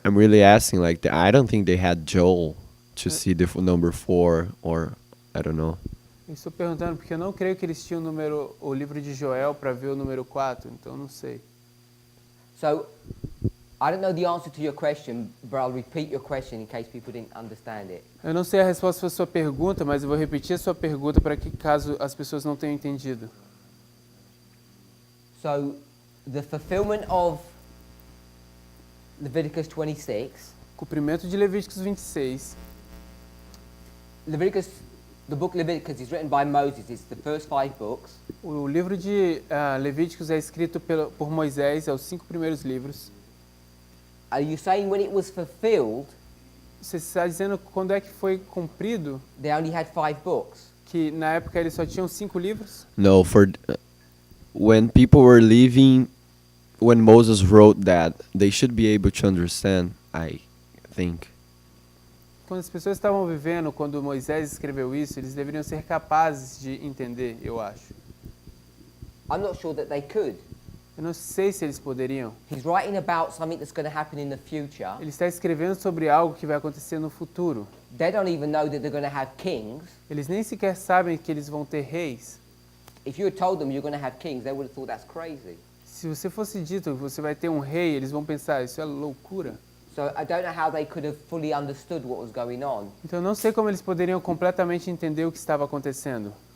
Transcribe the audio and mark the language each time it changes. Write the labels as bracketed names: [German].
[English] I'm really asking, like, I don't think they had Joel to see the number 4, or I don't know. [Portuguese] Eu estou perguntando porque eu não creio que eles tinham o livro de Joel para ver o número 4, então não sei. [English] So, I don't know the answer to your question, but I'll repeat your question in case people didn't understand it. [Portuguese] Eu não sei a resposta para a sua pergunta, mas eu vou repetir a sua pergunta para que caso as pessoas não tenham entendido. [English] So, the fulfillment of Leviticus 26, [Portuguese] Cumprimento de Levíticos 26. [English] The book Leviticus is written by Moses. It's the first 5 books. [Portuguese] O livro de Levíticos é escrito por Moisés, é os 5 primeiros livros. [English] Are you saying when it was fulfilled, [Portuguese] Você está dizendo quando é que foi cumprido, [English] they only had 5 books? [Portuguese] que na época eles só tinham 5 livros? [English] No, when people were living, when Moses wrote that, they should be able to understand, I think. [Portuguese] Quando as pessoas estavam vivendo, quando Moisés escreveu isso, eles deveriam ser capazes de entender, eu acho. [English] I'm not sure that they could. [Portuguese] Eu não sei se eles poderiam. [English] He's writing about something that's going to happen in the future. [Portuguese] Ele está escrevendo sobre algo que vai acontecer no futuro. [English] They don't even know that they're going to have kings. [Portuguese] Eles nem sequer sabem que eles vão ter reis. [English] If you had told them you're going to have kings, they would have thought that's crazy. [Portuguese] Se você fosse dito que você vai ter um rei, eles vão pensar, isso é loucura. [English] So I don't know how they could have fully understood what was going on. [Portuguese] Então eu não sei como eles poderiam completamente entender o que estava acontecendo.